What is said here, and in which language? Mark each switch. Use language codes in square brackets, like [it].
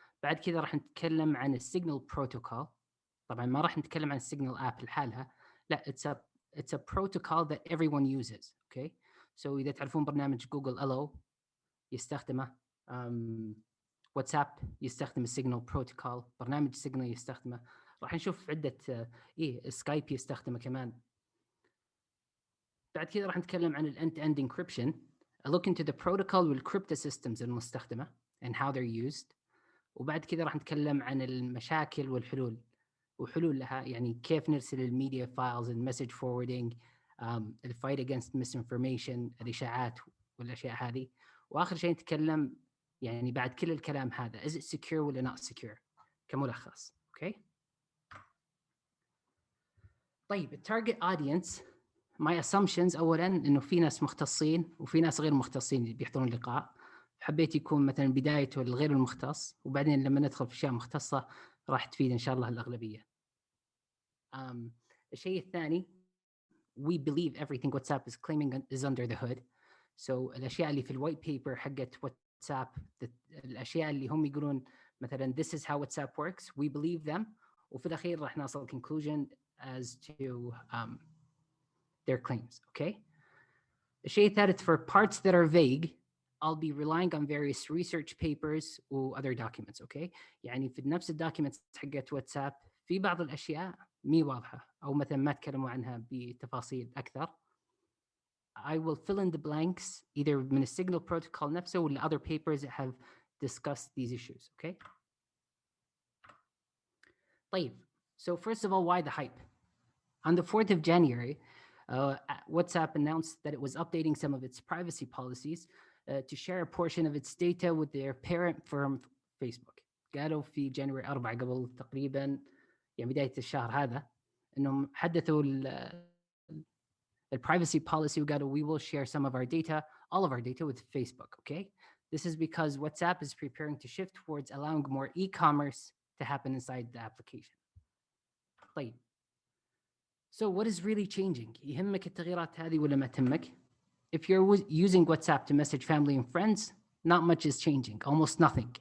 [ar] بعد كذا راح نتكلم عن السيجنال بروتوكول. طبعا ما راح نتكلم عن السيجنال اب لحالها، لا it's a protocol that everyone uses. okay so اذا تعرفون برنامج جوجل الو يستخدمه، واتساب يستخدم السيجنال بروتوكول، برنامج سيجنال يستخدمه، راح نشوف عده سكايب يستخدمه كمان. بعد كذا راح نتكلم عن الانت اند انكريبشن، a look into the protocol والcrypto systems المستخدمه and how they're used. وبعد كذا راح نتكلم عن المشاكل وحلول لها، يعني كيف نرسل الميديا فايلز، المسج فوروردينج، الفايت اجينست ميس انفورميشن، الاشاعات والاشياء هذه. واخر شيء نتكلم يعني بعد كل الكلام هذا is it secure ولا not secure كملخص. اوكي طيب التارجت اودينس، my assumptions اولا انه في ناس مختصين وفي ناس غير مختصين اللي بيحضرون اللقاء. حبيت يكون مثلا بدايته للغير المختص، وبعدين لما ندخل في اشياء مختصه راح تفيد ان شاء الله الاغلبيه. [en] الشيء الثاني we believe everything WhatsApp is claiming is under the hood. [ar] So الاشياء اللي في الوايت بيبر حقت واتساب، الاشياء اللي هم يقولون مثلا this is how WhatsApp works, we believe them. وفي الاخير راح نصل conclusion as to their claims. Okay. [en] الشيء الثالث for parts that are vague I'll be relying on various research papers و other documents. Okay. [ar] يعني في نفس الدوكيومنتس حقت واتساب في بعض الاشياء مي واضحه او مثلا ما تكلموا عنها بتفاصيل اكثر. [en] I will fill in the blanks either من السيجنال protocol نفسه ولا other papers that have discussed these issues. Okay. طيب, so first of all, why the hype? On the 4th of January, WhatsApp announced that it was updating some of its privacy policies to share a portion of its data with their parent firm Facebook. [ar] قالوا في جانوري 4 قبل تقريبا يعني بداية الشهر هذا انهم حدثوا البرايفسي policy وقالوا we will share some of our data, all of our data with Facebook. Okay. [en] This is because WhatsApp is preparing to shift towards allowing more e-commerce to happen inside the application. [ar] طيب. [en] So what is really changing? [ar] يهمك التغييرات هذه ولا ما تهمك? [en] If you're using WhatsApp to message family and friends, not much is changing, almost nothing.